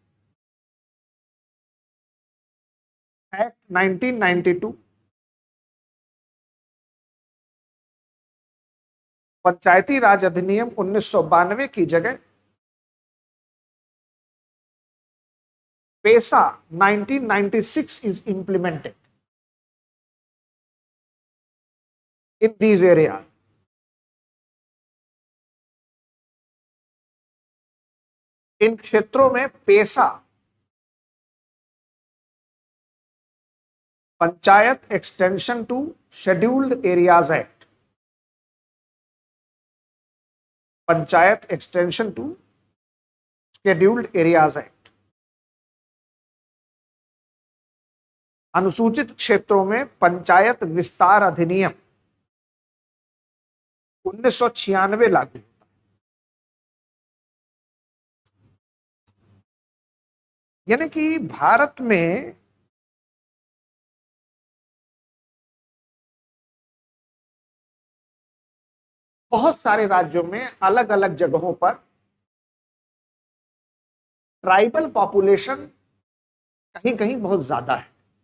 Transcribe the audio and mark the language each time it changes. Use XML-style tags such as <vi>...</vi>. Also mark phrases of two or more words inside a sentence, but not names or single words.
<en>Act 1992,</en> <hi>पंचायती राज अधिनियम 1992 की जगह पेसा 1996</hi> <en>is implemented in these areas.</en> <hi>इन क्षेत्रों में</hi> <en>PESA Panchayat Extension to Scheduled Areas Act, Panchayat Extension to Scheduled Areas Act,</en> <hi>अनुसूचित क्षेत्रों में पंचायत विस्तार अधिनियम 1996 लागू। यानी कि भारत में बहुत सारे राज्यों में अलग अलग जगहों पर</hi> <en>tribal population</en> <hi>कहीं कहीं बहुत ज्यादा है,</hi>